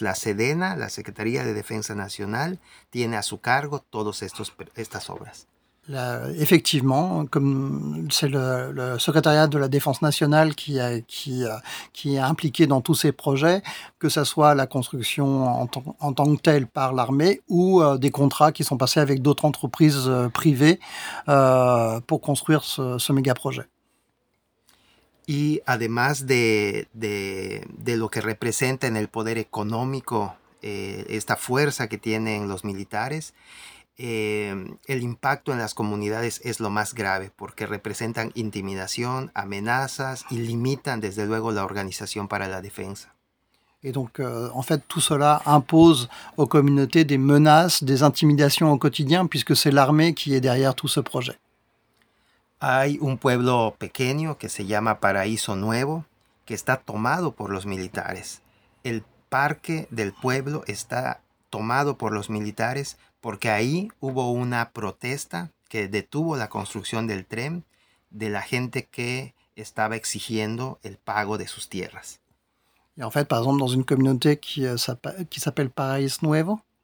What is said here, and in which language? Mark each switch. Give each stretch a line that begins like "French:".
Spanish: La SEDENA, la Secretaría de Defensa Nacional, tiene a su cargo todas estas obras.
French: Effectivement, comme c'est le secrétariat de la Défense nationale qui est impliqué dans tous ces projets, que ce soit la construction en tant que telle par l'armée ou des contrats qui sont passés avec d'autres entreprises privées pour construire ce méga projet.
Spanish: Y además de lo que representa en el poder económico, esta fuerza que tienen los militares, el impacto en las comunidades es lo más grave porque representan intimidación, amenazas y limitan desde luego la organización para la defensa.
French: Et donc en fait tout cela impose aux communautés des menaces, des intimidations au quotidien puisque c'est l'armée qui est derrière tout ce projet.
Spanish: Hay un pueblo pequeño que se llama Paraíso Nuevo que está tomado por los militares. El parque del pueblo está tomado por los militares. Porque ahí hubo una protesta que detuvo la construcción del tren de la gente que estaba exigiendo el pago de sus tierras.
French: Y en fait, par exemple, dans une communauté qui s'appelle Paraíso Nuevo,